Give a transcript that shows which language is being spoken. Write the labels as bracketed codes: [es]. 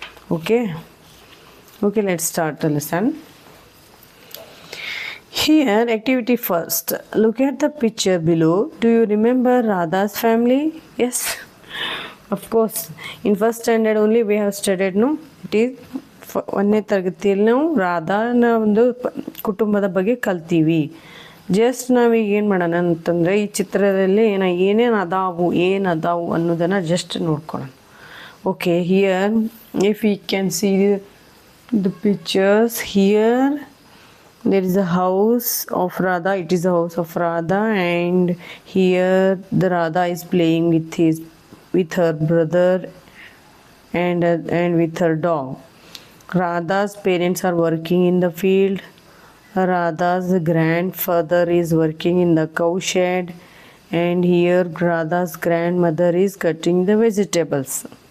[en] Okay, let's start the lesson. Here, activity first. Look at the picture below. Do you remember Radha's family? Yes, of course. In first standard only we have studied, no? It is [kn] ಒಂದನೇ ತರಗತಿಯಲ್ಲಿ ನಾವು ರಾಧಾನ ಒಂದು ಕುಟುಂಬದ ಬಗ್ಗೆ ಕಲ್ತೀವಿ. Just ನಾವೀಗ ಏನು ಮಾಡೋಣ ಅಂತಂದರೆ ಈ ಚಿತ್ರದಲ್ಲಿ ಏನೇನು ಅದಾವು ಅನ್ನೋದನ್ನು ಜಸ್ಟ್ ನೋಡ್ಕೊಳ್ಳೋಣ. [en] Okay, here if you can see the pictures, here there is a house of Radha. It is a house of Radha, and here the Radha is playing with her brother and with her dog. Radha's parents are working in the field. Radha's grandfather is working in the cow shed, and here Radha's grandmother is cutting the vegetables.